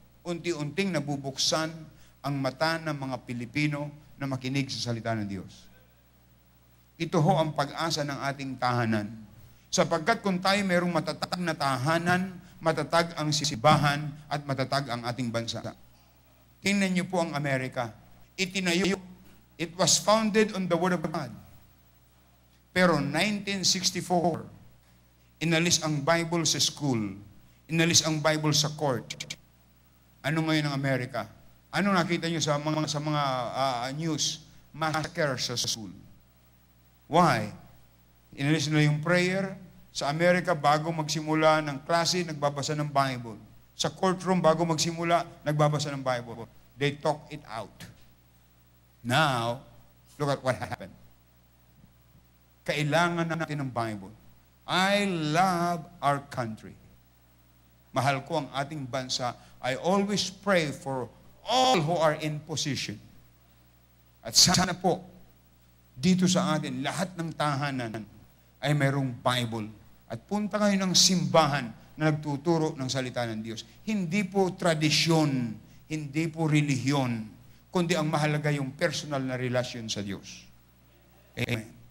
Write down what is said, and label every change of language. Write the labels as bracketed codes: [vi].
[tl] Unti-unting nabubuksan ang mata ng mga Pilipino na makinig sa salita ng Diyos. Ito ho ang pag-asa ng ating tahanan. Sapagkat kung tayo mayroong matatag na tahanan, matatag ang simbahan at matatag ang ating bansa. Tingnan niyo po ang Amerika. Itinayo. [en] It was founded on the Word of God. [tl] Pero 1964, inalis ang Bible sa school. Inalis ang Bible sa court. Ano ngayon ang Amerika? Ano nakita niyo sa mga news? Massacre sa school. Why? Inalis nila yung prayer. Sa Amerika, bago magsimula ng klase, nagbabasa ng Bible. Sa courtroom, bago magsimula, nagbabasa ng Bible. [en] They talk it out. Now, look at what happened. [tl] Kailangan natin ng Bible. [en] I love our country. [tl] Mahal ko ang ating bansa. [en] I always pray for all who are in position. [tl] At sana po, dito sa atin, lahat ng tahanan ay mayroong Bible. At punta kayo ng simbahan na nagtuturo ng salita ng Diyos. Hindi po tradisyon, hindi po relihiyon, kundi ang mahalaga yung personal na relasyon sa Diyos. Amen.